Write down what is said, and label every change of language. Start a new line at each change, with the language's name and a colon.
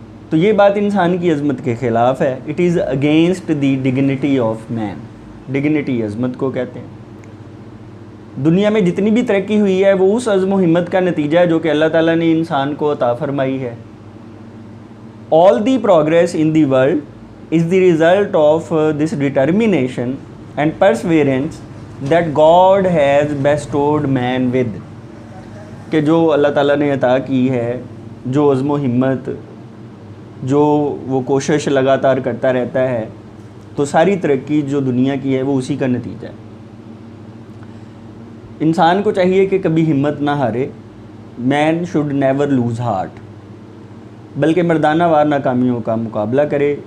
Hindi: तो ये बात इंसान की अज़मत के ख़िलाफ़ है.
English: It is against the dignity of man.
Hindi: Dignity अज़मत को कहते हैं. दुनिया में जितनी भी तरक्की हुई है वो उस अज़्म व हिम्मत का नतीजा है जो कि अल्लाह ताला ने इंसान को अता फ़रमाई है.
English: All the progress in the world is the result of this determination and perseverance that God has bestowed man with.
Hindi: कि जो अल्लाह ताला ने अता की है, जो अज़्म व हिम्मत, जो वो कोशिश लगातार करता रहता है, तो सारी तरक्की जो दुनिया की है वो उसी का नतीजा है. इंसान को चाहिए कि कभी हिम्मत ना हारे.
English: man should never lose heart,
Hindi: बल्कि मर्दाना वार नाकामियों का मुकाबला करे.